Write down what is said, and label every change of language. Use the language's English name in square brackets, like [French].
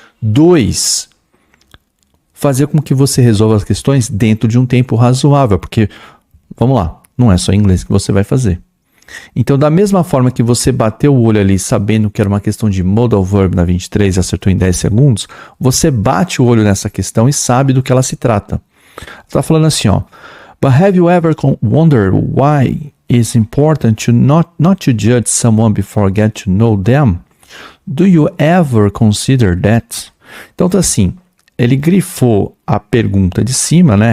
[Portuguese] 2, fazer com que você resolva as questões dentro de um tempo razoável, porque, vamos lá, não é só em inglês que você vai fazer. Então, da mesma forma que você bateu o olho ali sabendo que era uma questão de modal verb na 23 e acertou em 10 segundos, você bate o olho nessa questão e sabe do que ela se trata. Está falando assim, ó. [English] But have you ever wondered why it's important to not to judge someone before get to know them? Do you ever consider that? [Portuguese] Então, tá assim, ele grifou a pergunta de cima, né?